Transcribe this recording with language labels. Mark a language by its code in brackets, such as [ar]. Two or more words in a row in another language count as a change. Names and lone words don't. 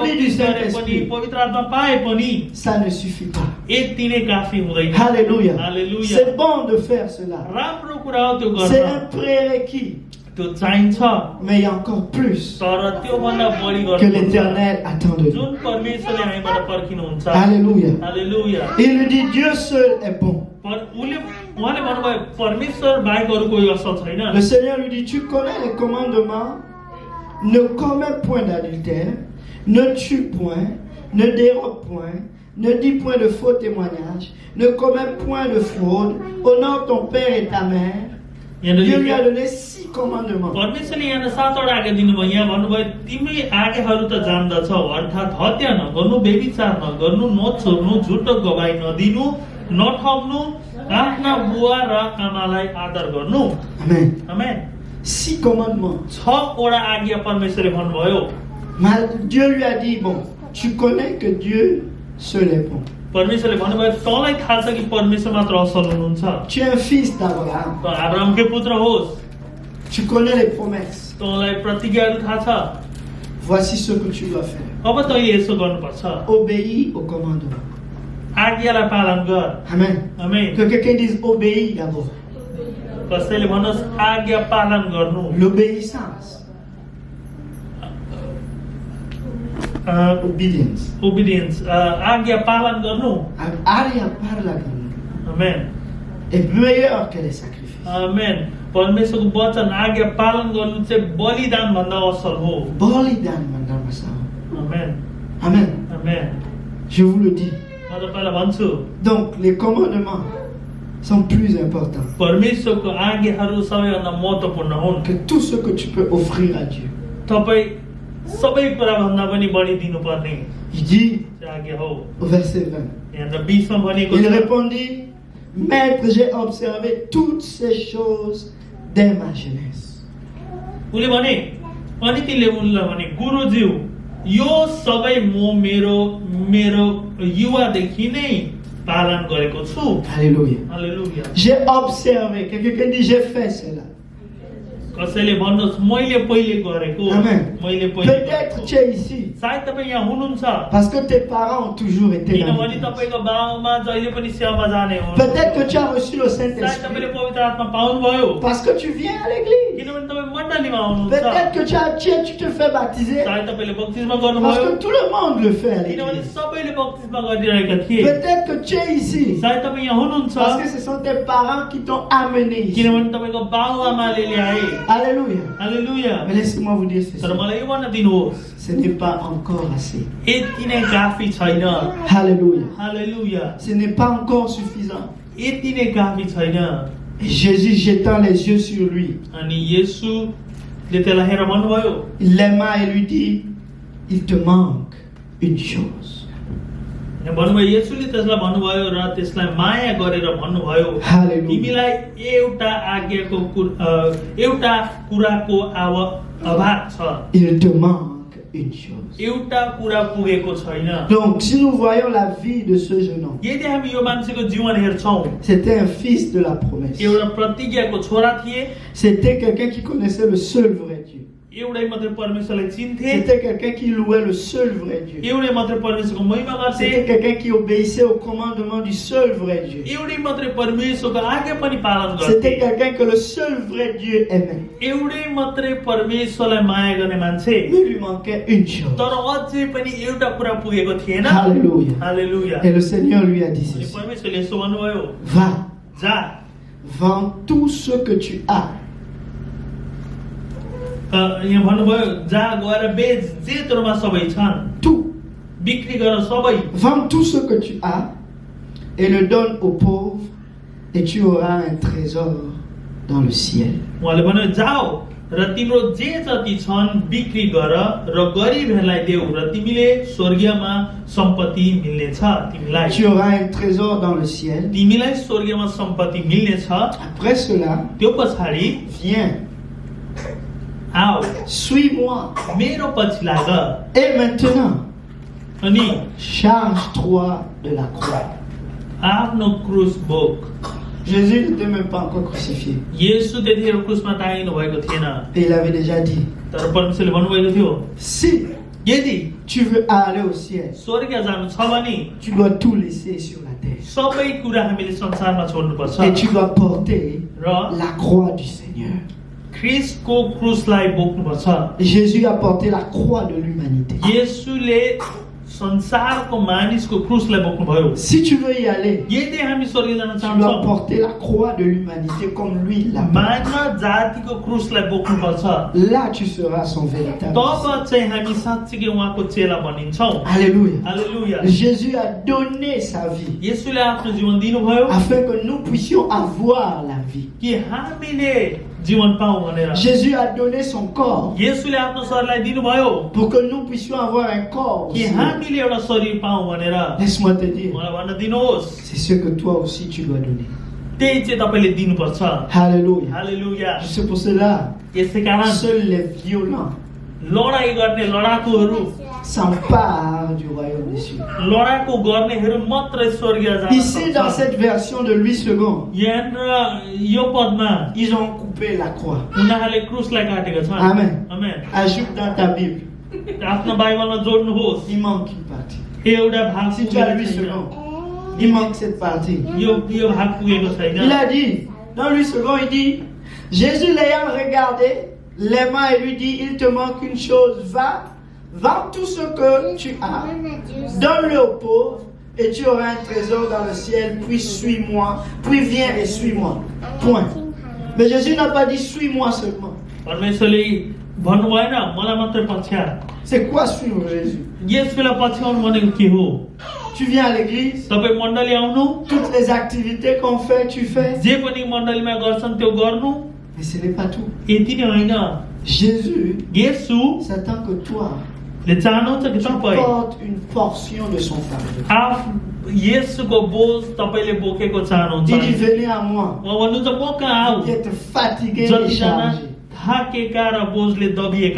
[fr] Rempli du [ne] गरे पनि [fr] Saint-Esprit. [ne] पवित्र आत्मा पाए पनि [fr] ça ne suffit pas. [ne] यति नै काफी हुँदैन। [fr] Alléluia. Alléluia. C'est bon de faire cela. [ne] राम्रो कुरा हो त्यो [fr] C'est [ne] गर्न, [fr] un prérequis. [ne] त्यो चाहिन्छ, [fr] Mais il y a encore plus [ne] तर त्योभन्दा बढी [fr] que [ne] गर्नुपर्छ [fr] l'Éternel attend de nous. [ne] जुन परमेश्वरले हामीबाट पर्खिनुहुन्छ। [fr] Alléluia. [ne] हालेलुया। [fr] Il lui dit Dieu seul est bon. [ne] उहाँले भन्नुभयो परमेश्वर बाहेक अरू कोही असल छैन। [fr] Le Seigneur lui dit, tu connais les commandements, ne commets point d'adultère, ne tue point, ne dérobe point, ne dis point de faux témoignages, ne commets point de fraude, honore ton père et ta mère. Dieu lui a donné 6 commandements. [ne] परमेश्वरले यहाँ 7 वटा आज्ञा दिनुभयो। यहाँ भन्नुभयो तिमी आज्ञाहरू त जान्दछौ, अर्थात् हत्या नगर्नु, व्यभिचार नगर्नु, नछोड्नु, झुटो गवाही नदिनु, नठग्नु, आफ्ना बुवा र आमालाई आदर गर्नु। [fr] Amen. [ne] आमेन। [fr] 6 commandements. [ne] 6 वटा आज्ञा परमेश्वरले भन्नुभयो। [fr] Dieu lui a dit, bon, tu connais que Dieu seul est bon. [ne] परमेश्वरले भन्नुभयो तँलाई थाहा छ कि परमेश्वर मात्र असल हुनुहुन्छ। [fr] Tu es un fils d'Abraham. [ne] त अब्राहमकै पुत्र होस्, [fr] Tu connais les promesses. [ne] तँलाई प्रतिज्ञाहरू थाहा छ। [fr] Voici ce que tu dois faire. [ne] अब तैँले यसो गर्नुपर्छ, [fr] Obéis au commandement. [ne] आज्ञालाई पालन गर। [fr] Amen. [ne] आमेन। [fr] Que quelqu'un dise obéis d'abord. [ne] कसैले भन्नुहोस् आज्ञा पालन गर्नु। [fr] L'obéissance. Obedience. [ne] ओबिडियन्स, आज्ञा पालन गर्नु। Aria parla con nous. आमेन। [fr] Est meilleur que les sacrifices. [ne] आमेन। परमेश्वरको वचन आज्ञा पालन गर्नु चाहिँ बलिदान भन्दा असल हो। Bolidan mandama sao. आमेन। [fr] Amen. [ne] आमेन। [fr] Je vous le dis. [ne] म तपाईँलाई भन्छु [fr] Donc les commandements sont plus importants [ne] परमेश्वरको आज्ञाहरू सबैभन्दा महत्त्वपूर्ण हुन्। [fr] que tout ce que tu peux offrir à Dieu. [ne] तपाईँ सबै कुरा भन्दा पनि बढी दिनुपर्ने [fr] Il dit [ne] आज्ञा हो। [fr] au verset 20. [ne] यहाँ 20 मा भनेको [fr] Il [ne] छ, [fr] répondit, Maître, j'ai observé toutes ces choses dès ma jeunesse. [ne] उसले भने अनि तिनले उनलाई भने गुरुज्यू यो सबै म मेरो युवादेखि नै पालन गरेको छु। [fr] Alléluia. [ne] हालेलुया। [fr] J'ai observé. Quelqu'un dit j'ai fait cela. [ne] कसैले भन्नुहोस् मैले पहिले गरेको [fr] Amen. [ne] मैले पहिले [fr] Peut-être [ne] गरेको। [fr] tu es ici [ne] सायद तपाईँ यहाँ हुनुहुन्छ [fr] parce que tes parents ont toujours été dans [ne] किनभने [fr] l'église. [ne] तपाईँको बाउमा जहिले पनि सेवामा जाने हो [fr] Peut-être que tu as reçu le [ne] सायद [fr] Saint-Esprit [ne] तपाईँले पवित्र आत्मा पाउनुभयो [fr] parce que tu viens à l'église. [ne] किनभने तपाईँ मण्डलीमा आउनुहुन्छ [fr] Peut-être que tu te fais baptiser [ne] सायद तपाईँले बक्तिस्मा [fr] parce [ne] गर्नुभयो [fr] que tout le monde le fait à [ne] किनभने [fr] l'église. [ne] सबैले बक्तिस्मा गरिरहेका थिए [fr] Peut-être que tu es ici [ne] सायद तपाईँ यहाँ हुनुहुन्छ [fr] parce que ce sont tes parents qui t'ont amené ici. [ne] किनभने तपाईँको बाउआमाले ल्याए [fr] Alléluia. [ne] हालेलुया [fr] Mais laissez-moi vous dire ceci. [ne] तर मलाई यो भन्न दिनुहोस् [fr] Ce n'est pas encore assez. [ne] यति नै काफी छैन [fr] Alléluia. [ne] हालेलुया [fr] Ce n'est pas encore suffisant. [ne] यति नै काफी छैन [fr] Et Jésus jetant les yeux sur lui, [ne] अनि येशूले त्यसलाई हेरेर भन्नुभयो [fr] il l'aima et lui dit, il te manque une chose. [ne] भन्नुभयो येशूले त्यसलाई भन्नुभयो र त्यसलाई माया गरेर भन्नुभयो [fr] Alléluia. [ne] तिमीलाई एउटा आज्ञाको एउटा कुराको अभाव छ [fr] Il te manque une chose. [ne] एउटा कुरा पुगेको छैन [fr] Donc, si nous voyons la vie de ce jeune homme, [ne] यदि हामी यो मान्छेको जीवन हेर्छौँ [fr] c'était un fils de la promesse. [ne] एउटा प्रतिज्ञाको छोरा थिए [fr] C'était quelqu'un qui connaissait le seul vrai Dieu. [ne] एउटै मात्रै परमेश्वरलाई चिन्थे [fr] C'était quelqu'un qui louait le seul vrai Dieu. [ne] एउटै मात्रै परमेश्वरको महिमा गर्थे [fr] C'était quelqu'un qui obéissait au commandement du seul vrai Dieu. [ne] एउटै मात्रै परमेश्वरको आज्ञा पनि पालन गर्थे [fr] C'était quelqu'un que le seul vrai Dieu aimait. [ne] एउटै मात्रै परमेश्वरलाई माया गर्ने मान्छे [fr] Mais il lui manquait une chose. [ne] तर अझै पनि एउटा कुरा पुगेको थिएन [fr] Alléluia. [ne] हालेलुया [fr] Et le Seigneur lui a dit [ne] अनि [fr] ceci. [ne] परमेश्वरले यसो भन्नुभयो [fr] Va, [ne] जा [fr] vends tout ce que tu as. [ne] यहाँ भन्नुभयो जा गएर बेच जे तोरमा सबै छन् [fr] Tout. [ne] बिक्री गर सबै [fr] Vends tout ce que tu as et le donne aux pauvres et tu auras un trésor dans le ciel. [ne] उहाँले भन्यो जाऊ र तिम्रो जे जति छन् बिक्री गर र गरिबहरूलाई देऊ र तिमीले स्वर्गीयमा सम्पत्ति मिल्नेछ तिमीलाई [fr] Tu auras un trésor dans le ciel. [ne] तिमीलाई स्वर्गीयमा सम्पत्ति मिल्नेछ [fr] Après cela, [ne] त्यो पछाडि [fr] viens, [ne] आऊ [fr] suis-moi. [ne] मेरो पछि लाग [fr] Et maintenant, [ne] अनि [fr] charge-toi de la croix. [ne] आफ्नो क्रुस बोक [fr] Jésus n'était même pas encore crucifié. [ne] येशू त्यतिखेर क्रुसमा टाँगिनु भएको थिएन [fr] Et il avait déjà dit, [ne] तर परमेश्वरले भन्नुभएको थियो [fr] si [ne] यदि [fr] tu veux aller au ciel, [ne] स्वर्ग जानु छ भने [fr] tu dois tout laisser sur la terre. [ne] सबै कुरा हामीले संसारमा छोड्नुपर्छ [fr] Et tu dois porter [ne] र [fr] la croix du Seigneur. [ne] ख्रिस्टको क्रुसलाई बोक्नुपर्छ [fr] Jésus a porté la croix de l'humanité. [ne] येशूले संसारको मानिसको क्रुसलाई बोक्नुभयो [fr] Si tu veux y aller, [ne] यदि हामी स्वर्ग जान [fr] tu dois [ne] चाहन्छौँ [fr] porter la croix de l'humanité comme lui l'a porté. [ne] मानव जातिको क्रुसलाई बोक्नुपर्छ [fr] Là, tu seras son véritable [ne] तब [fr] disciple. [ne] चाहिँ हामी साँच्चीकै उहाँको चेला बनिन्छौँ [fr] Alléluia. [ne] हालेलुया [fr] Jésus a donné sa vie [ne] येशूले आफ्नो जीवन दिनुभयो [fr] afin que nous puissions avoir la vie. [ne] कि हामीले जीवन पाऊँ भनेर [fr] Jésus a donné son corps [ne] येशूले आफ्नो शरीरलाई दिनुभयो [fr] pour que nous puissions avoir un corps [ne] कि [fr] aussi. [ne] हामीले एउटा शरीर पाऊँ भनेर [fr] Laisse-moi te dire, [ne] मलाई भन्न दिनुहोस् [fr] c'est ce que toi aussi tu dois donner. [ne] त्यही चाहिँ तपाईँले दिनुपर्छ [fr] Alléluia. [ne] हालेलुया [fr] C'est pour cela, [ne] यसै कारण [fr] seuls les violents [ne] लडाई गर्ने लडाकुहरू [fr] s'emparent du royaume des cieux. [ne] लडाकु गर्नेहरू मात्रै स्वर्गीय जान [fr] Ici, dans [ne] सक्छ [fr] cette version de Louis II, [ne] यहाँनिर यो पदमा [fr] ils ont coupé la croix. [ne] उनीहरूले क्रुसलाई काटेको छ [fr] Amen. [ne] आमेन [fr] Ajoute dans ta Bible, [ne] आफ्नो बाइबलमा जोड्नुहोस् [fr] il manque une partie. [ne] एउटा भाग [fr] Si tu as Louis [ne] पुगेको [fr] II, [ne] छैन [fr] il manque cette partie. [ne] यो भाग पुगेको [fr] Il [ne] छैन [fr] a dit, dans Louis II, il dit, Jésus l'ayant regardé, l'aima et lui dit, il te manque une chose, va, vends tout ce que tu as, donne-le aux pauvres, et tu auras un trésor dans le ciel, puis suis-moi, puis viens et suis-moi. Point. Mais Jésus n'a pas dit, suis-moi seulement. [ne] परमेश्वरले भन्नु भएन मलाई मात्रै पछ्या [fr] C'est quoi suivre Jésus? [ne] यसलाई पछ्याउनु भनेको के हो [fr] Tu viens à l'église, [ne] तपाईँ मण्डली आउनु [fr] toutes les activités qu'on fait, tu fais. [ne] जे पनि मण्डलीमा गर्छन् त्यो गर्नु [fr] Mais ce n'est pas tout. [ne] यति नै होइन [fr] Jésus [ne] येशू [fr] s'attend que toi, [ne] ले चाहनुहुन्छ कि [fr] tu [ne] तपाईँ [fr] portes une portion de son fardeau. [ne] येशूको बोझ तपाईँले बोकेको चाहनुहुन्छ [fr] Il dit, venez à moi. [ne] उहाँ भन्नुहुन्छ म कहाँ आऊ [fr] Vous êtes fatigué et [ne] जतिजना [fr] chargé. [ne] थाकेका र बोझले दबिएका